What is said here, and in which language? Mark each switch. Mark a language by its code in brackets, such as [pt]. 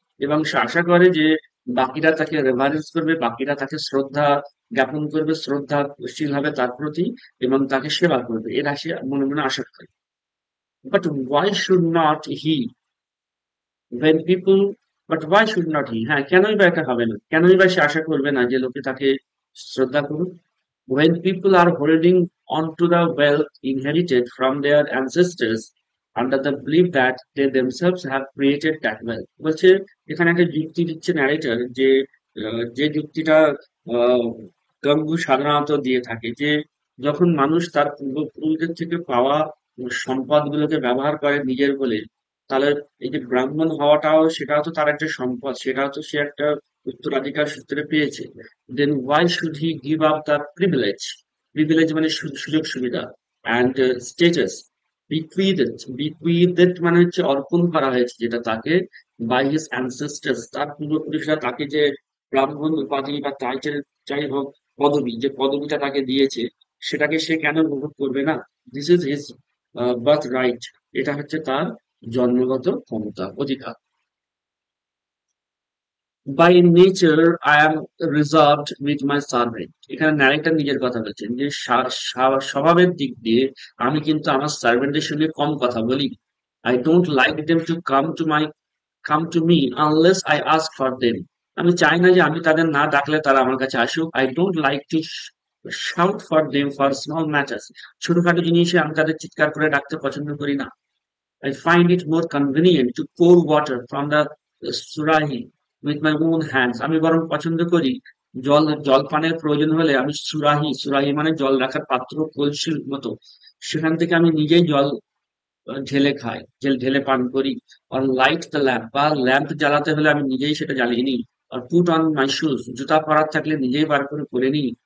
[bn] এবং সে আশা করে যে বাকিরা তাকে রেভারেন্স করবে, বাকিরা তাকে শ্রদ্ধা জ্ঞাপন করবে, শ্রদ্ধাশীল হবে তার প্রতি এবং তাকে সেবা করবে, এর সে মনে মনে আশা করে। [en] But why should not he when people but why should not he? [bn] হ্যাঁ, কেনই বা এটা হবে না, কেনই বা সে আশা করবে না যে লোকে তাকে শ্রদ্ধা করুক? [en] When people are holding on to the wealth inherited from their ancestors under the belief that they themselves have created that wealth। [bn] বলছে, এখানে একটা যুক্তি দিচ্ছে ন্যারেটর যে যে যুক্তিটা আহ, গঙ্গু সাধারণত দিয়ে থাকে যে যখন মানুষ তার পূর্বপুরুষদের থেকে পাওয়া সম্পদগুলোকে ব্যবহার করে নিজের বলে, তাহলে এই যে ব্রাহ্মণ হওয়াটাও সেটাও তো তার একটা সম্পদ, সেটাও তো সে একটা উত্তরাধিকার সূত্রে পেয়েছে। [en] then why should he give up the privilege? [bn] Privilege মানে সুযোগ সুবিধা [en] and status bequeathed [bn] মানে হচ্ছে অর্পণ করা হয়েছে যেটা তাকে [en] by his ancestors, [bn] তার পূর্বপুরুষরা তাকে যে ব্রাহ্মণ উপাধি বা টাইটেল, যাই হোক পদবি, যে পদবিটা তাকে দিয়েছে, সেটাকে সে কেন উপভোগ করবে না? [en] This is his birthright. [bn] এটা হচ্ছে তার জন্মগত ক্ষমতা, অধিকার। [en] By nature I am reserved with my servant. [bn] এখানে ন্যারেক্টর নিজের কথা বলছেন যে স্বভাবের দিক দিয়ে আমি কিন্তু আমার সার্ভেন্টের সঙ্গে কম কথা বলি। [en] I don't like them to come to me unless I ask for them. [bn] আমি চাই না যে আমি তাদের না ডাকলে তারা আমার কাছে আসুক। [en] I don't like to shout for them for small matters. [bn] ছোটখাটো জিনিসে আমি তাদের চিৎকার করে ডাকতে পছন্দ করি না। [en] I find it more convenient to pour water from the Surahi with my own hands। [bn] আমি বরং পছন্দ করি জল পানের প্রয়োজন হলে আমি সুরাহি, সুরাহি মানে জল রাখার পাত্র, কলসির মতো, সেখান থেকে আমি নিজেই জল ঢেলে খাই, ঢেলে পান করি। আর [en] light the lamp, [bn] বা ল্যাম্প জ্বালাতে হলে আমি নিজেই সেটা জ্বালিয়ে নিই। আর [en] put on my shoes, [bn] জুতা পরার থাকলে নিজেই বার করে পরে নিই।